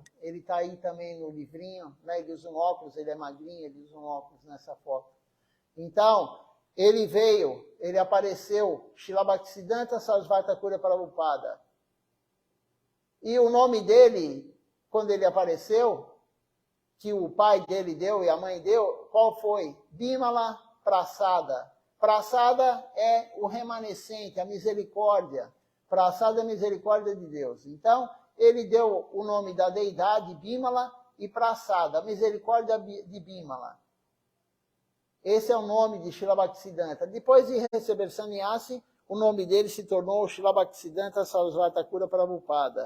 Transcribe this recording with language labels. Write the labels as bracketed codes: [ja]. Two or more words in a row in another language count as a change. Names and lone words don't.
[pt] Ele está aí também no livrinho, né? Ele usa um óculos, ele é magrinho, ele usa um óculos nessa foto. Então, ele apareceu, Srila Bhaktisiddhanta Sarasvati Thakur Prabhupada. E o nome dele, quando ele apareceu, que o pai dele deu e a mãe deu, qual foi? Bimala Prasada. Prasada é o remanescente, a misericórdia. Prasada é a misericórdia de Deus. Então, ele deu o nome da deidade, Bimala, e Prasada, a misericórdia de Bimala. Esse é o nome de Srila Bhaktisiddhanta. Depois de receber sannyasi, o nome dele se tornou Srila Bhaktisiddhanta Sarasvati Thakur Prabhupada.